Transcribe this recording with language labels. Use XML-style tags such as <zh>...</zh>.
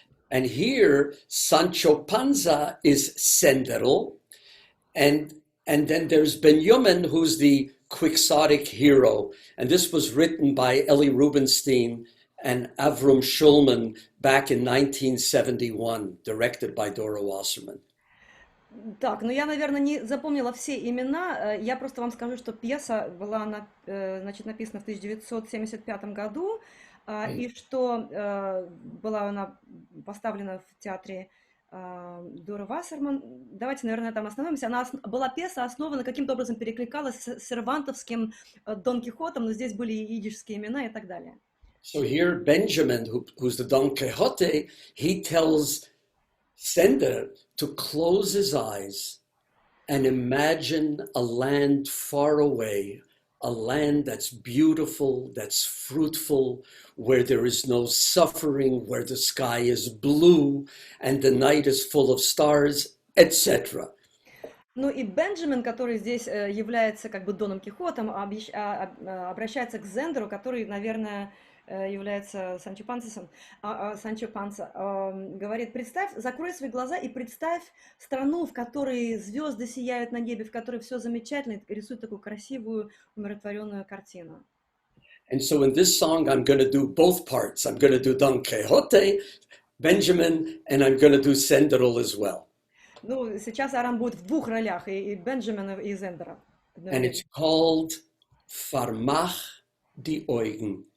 <en>And here, Sancho Panza is Senderl, and then there's Benjamin, who's the quixotic hero. And this was written by Eli Rubinstein and Avram Shulman back in 1971, directed by Dora Wasserman.</en> <ru>Так, ну я, наверное, не запомнила все имена. Я просто вам скажу, что пьеса была написана в 1975 году, и что была она поставлена в театре Доры Вассерман. Давайте, наверное, там остановимся. Пьеса основана, каким-то образом перекликалась с сервантовским Дон Кихотом, но здесь были и идишские имена и так далее.</ru> <en>So here Benjamin, who's the Don Quixote, he tells Sender to close his eyes and imagine a land far away, a land that's beautiful, that's fruitful, where there is no suffering, where the sky is blue and the night is full of stars, etc.</en> <ru>Ну и Бенджамин, который здесь является как бы Доном Кихотом, обращается к Зендеру, который, наверное, является Санчо Пансасом, Санчо Панса, говорит: представь, закрой свои глаза и представь страну, в которой звезды сияют на небе, в которой все замечательно, и рисует такую красивую, умиротворенную картину.</ru> <en>And so in this song, I'm going to do both parts. I'm going to do Don Quixote, Benjamin, and I'm going to do Senderl as well.</en> <ru>Ну, сейчас Арон будет в двух ролях, и Бенджамина, и Зендера.</ru> <en>And it's called Vermach die Augen.</en>